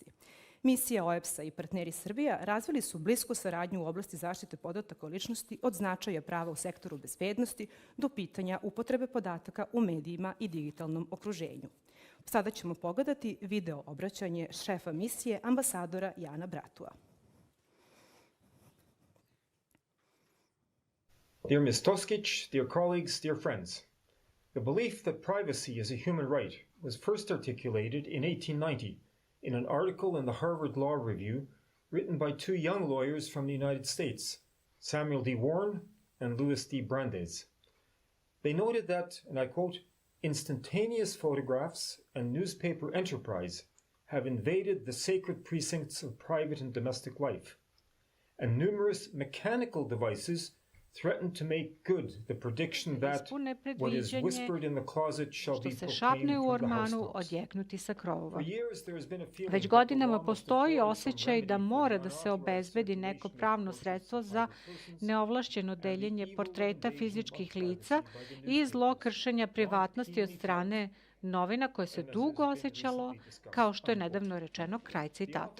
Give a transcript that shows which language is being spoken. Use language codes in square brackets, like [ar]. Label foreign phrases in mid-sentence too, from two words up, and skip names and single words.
[sr] Misija OEBS-a i partneri Srbija razvili su blisku saradnju u oblasti zaštite podataka o ličnosti od značaja prava u sektoru bezbednosti do pitanja upotrebe podataka u medijima i digitalnom okruženju. Sada ćemo pogledati video obraćanje šefa misije, ambasadora Jana Bratua. [en] Dear Ms. Toskic, dear colleagues, dear friends, the belief that privacy is a human right was first articulated in 1890 in an article in the Harvard Law Review written by 2 young lawyers from the United States, Samuel D. Warren and Louis D. Brandeis. They noted that, and I quote, "Instantaneous photographs and newspaper enterprise have invaded the sacred precincts of private and domestic life, and numerous mechanical devices threatened to make good the prediction that what is whispered in the closet shall be proclaimed from the housetops." [sr] Odjeknuti sa krovova. Već godinama postoji osjećaj da mora da se obezbedi neko pravno sredstvo za neovlašćeno deljenje portreta fizičkih lica i zlo kršenja privatnosti od strane novina koje se dugo osjećalo, kao što je nedavno rečeno, kraj citata.